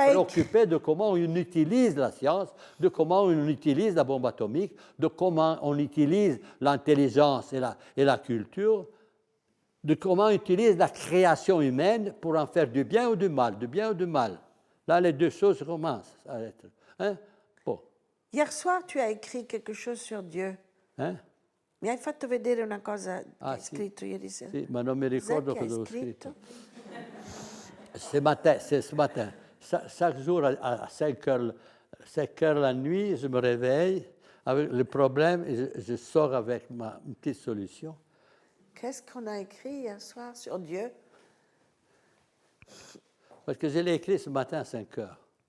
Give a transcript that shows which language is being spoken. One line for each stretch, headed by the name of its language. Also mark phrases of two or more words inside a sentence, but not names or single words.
French: préoccupé de comment on utilise la science, de comment on utilise la bombe atomique, de comment on utilise l'intelligence et la culture, de comment on utilise la création humaine pour en faire du bien ou du mal, du bien ou du mal. Là, les deux choses commencent à être. Hein? Bon. Ieri soir, tu as écrit quelque chose sur Dio. Hein?
Italian: Mi hai fatto vedere una cosa che Ah, hai sì. scritto ieri sera. Sì, ma non mi Cos'è ricordo che hai cosa ho scritto? scritto.
French: C'est ce matin. Chaque jour à 5 heures la nuit, je me réveille avec le problème et je sors avec une petite solution. Qu'est-ce qu'on a écrit hier soir sur Dieu? Parce que je l'ai écrit ce matin à 5 heures.